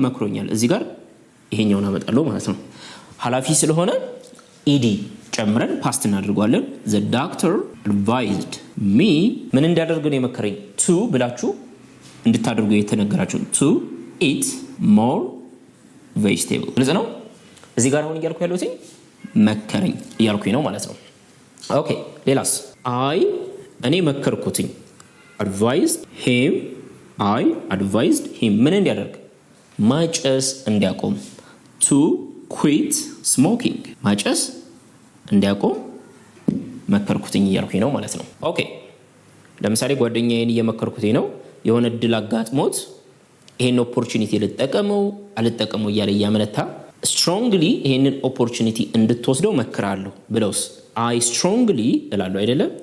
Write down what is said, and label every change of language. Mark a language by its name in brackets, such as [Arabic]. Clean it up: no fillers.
[Amharic] መክሮኛል። እዚህ ጋር ይሄኛውን አመጣለሁ ማለት ነው። ኃላፊ ስለሆነ ኢዲ ጨምረን ፓስት እናድርጓለን። [English] the doctor advised me [Amharic] ምን እንዳደርግ ነው የመከረኝ? to ብላችሁ እንድታደርጉ የተነገራችሁ [English] to eat more vegetable። [Amharic] ግልጽ ነው። እዚህ ጋር አሁን እያልኩ ያለሁት መከረኝ እያልኩኝ ነው ማለት ነው። ኦኬ ሌላስ? እኔ መከርኩትኝ [English] advised him I advised him [Amharic] ምን እንዲያደርግ? ማጨስ እንዲያቆም [English] to quit smoking [Amharic] ማጨስ እንዲያቆም መከርኩትኝ እያልኩኝ ነው ማለት ነው። ኦኬ ለምሳሌ ጓደኛዬን እየመከርኩትኝ ነው። የሆነ እድል አጋጥሞት ይሄን ኦፖርቹኒቲ ልጠቀመው አልጠቀመው እያለ እያመነታ strongly ይሄንን ኦፖርቹኒቲ እንድትወስደው መከራለሁ ብለውስ [English] I strongly [Amharic] እላለሁ አይደለም?